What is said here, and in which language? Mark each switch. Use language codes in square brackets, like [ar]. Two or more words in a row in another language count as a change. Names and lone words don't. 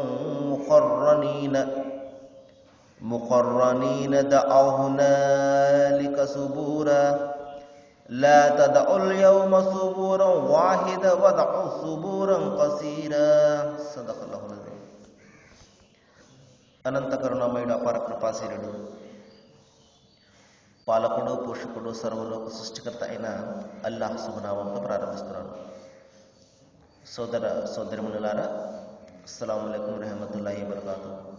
[ar] مقرنين دعوا هنالك ثبورا لا تدعوا اليوم ثبورا واحدا ودعوا ثبورا قصيرا. صدق الله العظيم. [te] అనంత కరుణామయుడు అపార కృపాశీలుడు పాలకుడు పోషకుడు సర్వలోక సృష్టికర్త అయిన అల్లాహ్ శుభనామంతో ప్రారంభిస్తున్నాను. సోదర సోదరిమణులారా, [ar] السلام عليكم رحمة الله وبركاته.